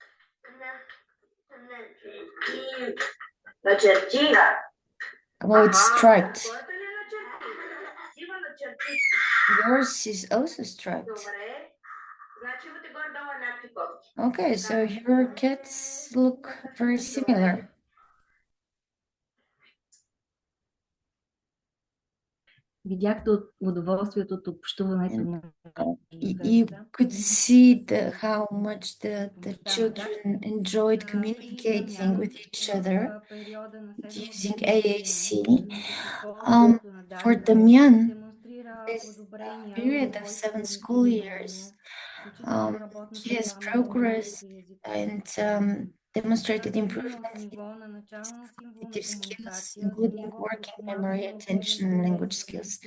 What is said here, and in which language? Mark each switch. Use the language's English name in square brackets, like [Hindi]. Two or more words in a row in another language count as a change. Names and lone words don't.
[English] Oh, it's striped. Yours is also striped. Okay, so your cats look very similar. [Bulgarian] Видяхте удоволствието от общуването. [English] You could see how much the children enjoyed communicating with each other using AAC. For Damian, this period of 7 school years, he has progressed and demonstrated improvements in cognitive skills, including working memory, attention, and language skills.